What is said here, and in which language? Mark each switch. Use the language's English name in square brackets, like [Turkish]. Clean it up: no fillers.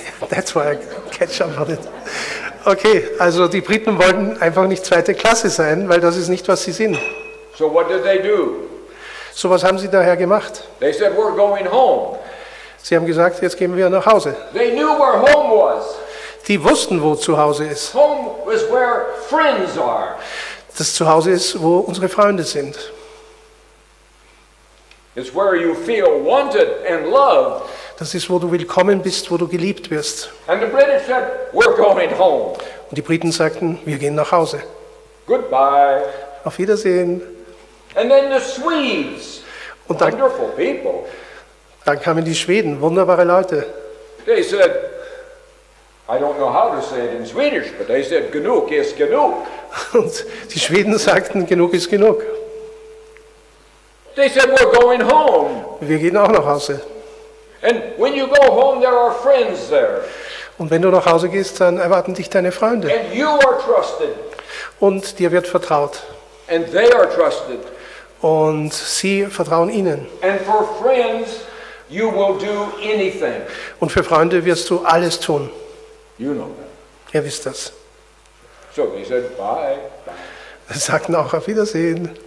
[English] That's why I catch up on it. [German] Okay, also die Briten wollten einfach nicht zweite Klasse sein, weil das ist nicht, was sie sind. [English] So what did they do? [German] So was haben sie daher gemacht? [English] They said, we're going home. [German] Sie haben gesagt, jetzt gehen wir nach Hause. [English] They knew where home was. [German] Die wussten, wo Zuhause ist. [English] Home was where friends are. [German] Das Zuhause ist, wo unsere Freunde sind. [English] It's where you feel wanted and loved. [German] Das ist, wo du willkommen bist, wo du geliebt wirst. [English] And the British said, we're going home. [German] Und die Briten sagten, wir gehen nach Hause. [English] Goodbye. [German] Auf Wiedersehen. [English] And then the Swedes, [German] Und dann [English] wonderful people, [German] kamen die Schweden, wunderbare Leute. [English] they said, I don't know how to say it in Swedish, but they said, [German] genug ist genug. Und die Schweden sagten, genug ist genug. [English] They said, we're going home. [German] Wir gehen auch nach Hause. [English] And when you go home, there are friends there. [German] Und wenn du nach Hause gehst, dann erwarten dich deine Freunde. [English] And you are trusted. [German] Und dir wird vertraut. [English] And they are trusted. [German] Und sie vertrauen ihnen. [English] And for friends, you will do anything. [German] Und für Freunde wirst du alles tun. [English] You know that. [German] Ihr wisst das. [English] So they said, bye. [German] Sie sagten auch auf Wiedersehen.